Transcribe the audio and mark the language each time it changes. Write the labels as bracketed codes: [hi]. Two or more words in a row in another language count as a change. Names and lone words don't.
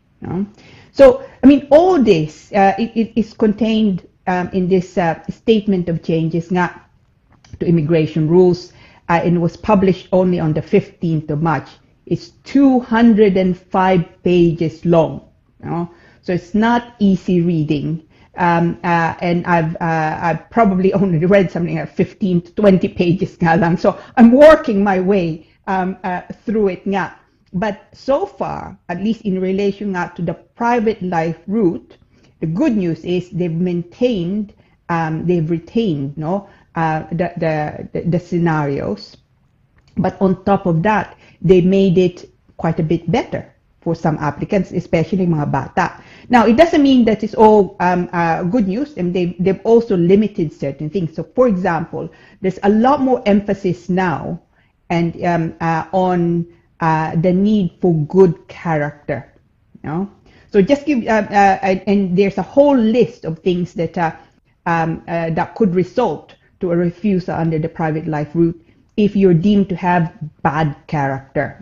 [en] So, I mean, all this, it is contained statement of changes nga to immigration rules, and it was published only on the 15th of March. It's 205 pages long, you know? So it's not easy reading. And I've probably only read something like 15 to 20 pages nga lang. So I'm working my way through it nga. But so far, at least in relation nga to the private life route, the good news is they've retained no, the scenarios. But on top of that, they made it quite a bit better for some applicants, especially [hil] mga bata. [en] Now, it doesn't mean that it's all good news, and they've also limited certain things. So, for example, there's a lot more emphasis now and on the need for good character. You know? So just give, and there's a whole list of things that that could result to a refusal under the private life route if you're deemed to have bad character.